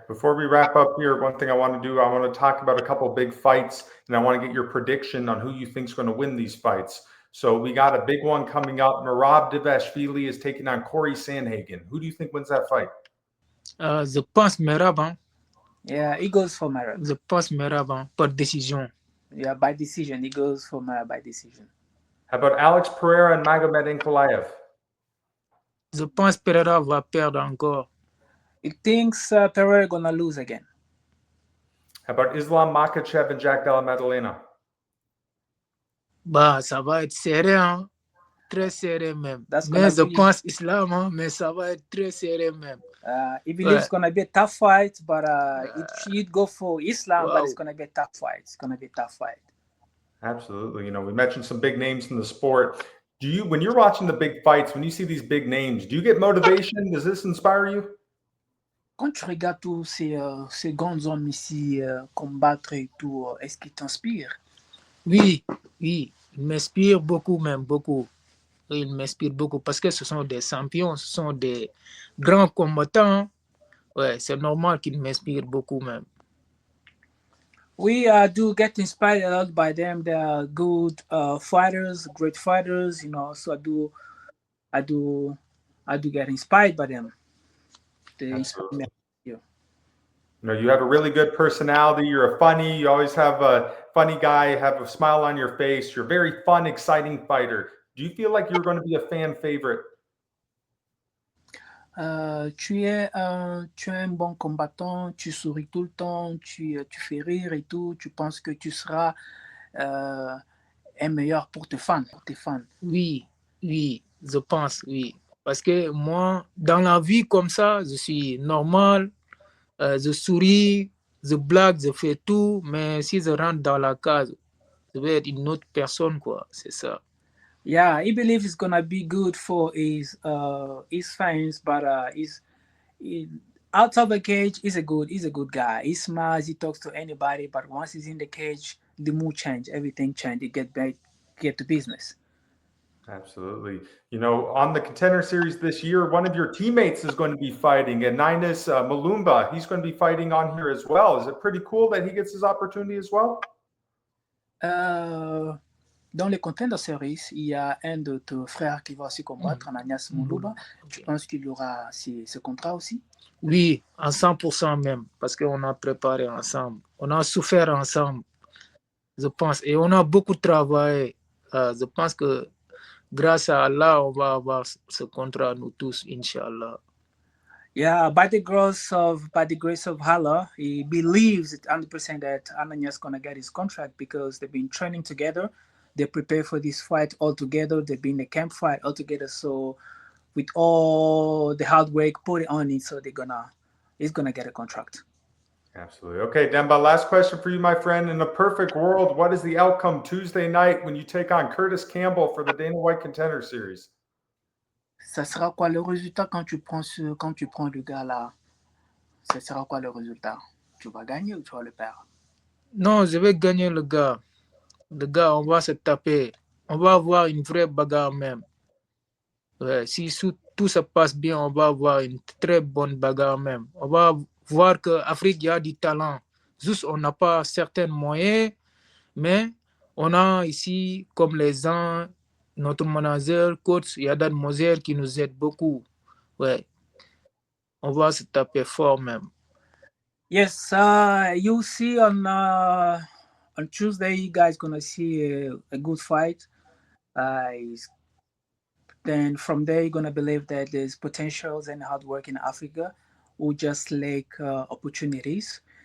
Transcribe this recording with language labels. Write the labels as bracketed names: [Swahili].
[English] Before we wrap up here, one thing I want to do, I want to talk about a couple of big fights, and I want to get your prediction on who you think is going to win these fights. So we got a big one coming up. Merab Dvalishvili is taking on Corey Sandhagen. Who do you think wins that fight? [French] Je pense Merab, hein? [English] Yeah, he goes for Merab. [French] Je pense Merab, hein, par décision. [English] Yeah, by decision. He goes for Merab by decision. How about Alex Pereira and Magomed Ankalaev? [French] Je pense Pereira va perdre encore. [English] He thinks Pereira gonna lose again. How about Islam Makhachev and Jack Della Maddalena? [French] Ça va être serré, hein? Très serré même. Mais je pense Islam, hein? Mais ça va être très serré même. [English] He believes it's gonna be a tough fight, but he'd go for Islam, but it's gonna be a tough fight. It's gonna be a tough fight. Absolutely. You know, we mentioned some big names in the sport. Do you, when you're watching the big fights, when you see these big names, do you get motivation? Does this inspire you? [French] Quand tu regardes tous ces grands hommes ici combattre et tout, est-ce qu'ils t'inspirent? Oui, oui, il m'inspire beaucoup même, beaucoup. Oui, il m'inspire beaucoup parce que ce sont des champions, ce sont des grands combattants. Ouais, c'est normal qu'il m'inspire beaucoup même. [English] We do get inspired a lot by them. They are good fighters, great fighters, you know. So I do get inspired by them. They inspire me. You know, you have a really good personality. You're you always have a funny guy, have a smile on your face. You're a very fun, exciting fighter. Do you feel like you're going to be a fan favorite? [French] Tu es un bon combattant, tu souris tout le temps, tu fais rire et tout. Tu penses que tu seras un meilleur pour tes fans, Oui, oui, je pense, oui. Parce que moi, dans la vie comme ça, je suis normal, je souris, je blague, je fais tout, mais si je rentre dans la case, je vais être une autre personne, quoi, c'est ça. [English] Yeah, he believes it's gonna be good for his fans, but outside the cage, he's a good guy. He smiles, he talks to anybody, but once he's in the cage, the mood change, everything change. He get to business. Absolutely. You know, on the Contender Series this year, one of your teammates is going to be fighting, and Ninus Malumba. He's going to be fighting on here as well. Is it pretty cool that he gets his opportunity as well? [French] Dans les Contender Series, il y a un de tes frères qui va aussi combattre, Ananias Muluba. Tu penses qu'il y aura ce contrat aussi? Oui, à 100% même, parce qu'on a préparé ensemble. On a souffert ensemble, je pense, et on a beaucoup travaillé. Je pense que grâce à Allah, on va avoir ce contrat, nous tous, Inch'Allah. [English] Yeah, by the grace of Allah, he believes 100% that Ananias is gonna get his contract because they've been training together. They prepare for this fight all together. They've been in a camp fight all together. So with all the hard work put on it, so he's gonna get a contract. Absolutely. Okay, Demba, last question for you, my friend. In a perfect world, what is the outcome Tuesday night when you take on Curtis Campbell for the Dana White Contender Series? [French] Ça sera quoi le résultat quand tu prends le gars là? Ça sera quoi le résultat? Tu vas gagner ou tu vas le perdre? Non, je vais gagner le gars. Le gars, on va se taper. On va avoir une vraie bagarre même. Ouais, si tout se passe bien, on va avoir une très bonne bagarre même. On va voir qu'Afrique, il y a du talent. Juste, on n'a pas certains moyens, mais on a ici, comme les gens, notre manager, coach, Yadad Moser, qui nous aide beaucoup. Ouais. On va se taper fort même. [English] Yes, you'll see on Tuesday, you guys gonna see a good fight. Then from there, you're gonna believe that there's potentials and hard work in Africa, or just like opportunities.